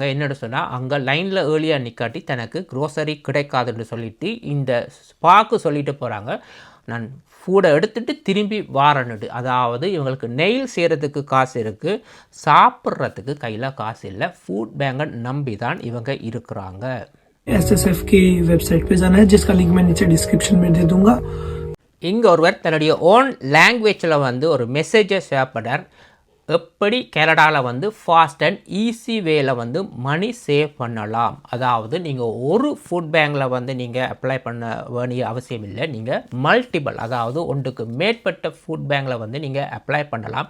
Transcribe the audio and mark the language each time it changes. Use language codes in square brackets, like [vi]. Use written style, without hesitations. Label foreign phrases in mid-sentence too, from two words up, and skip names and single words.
[ta] என்னென்னு சொன்னால், அங்கே லைனில் ஏர்லியாக நிற்காட்டி தனக்கு க்ரோசரி கிடைக்காதுன்னு சொல்லிட்டு இந்த ஸ்பாக்கு சொல்லிட்டு போகிறாங்க, நான் ஃபுட்டை எடுத்துகிட்டு திரும்பி வாரன்னுட்டு. அதாவது இவங்களுக்கு நெயில் செய்கிறதுக்கு காசு இருக்குது, சாப்பிட்றதுக்கு கையில் காசு இல்லை. ஃபுட் பேங்கை நம்பி தான் இவங்க இருக்கிறாங்க. [hi] SSF की वेबसाइट पे जाना है, जिसका लिंक मैं नीचे डिस्क्रिप्शन में दे दूंगा. [ta] இங்கே ஒருவர் தன்னுடைய ஓன் லாங்குவேஜில் வந்து ஒரு மெசேஜை ஷேர் பண்ணார். எப்படி கனடாவில் வந்து [en] fast and easy [ta] வேல வந்து [en] money save [ta] பண்ணலாம். அதாவது நீங்கள் ஒரு ஃபுட் பேங்கில் வந்து நீங்கள் அப்ளை பண்ண வேண்டிய அவசியம் இல்லை, நீங்கள் மல்டிபிள், அதாவது ஒன்றுக்கு மேற்பட்ட ஃபுட் பேங்கில் வந்து நீங்கள் அப்ளை பண்ணலாம்.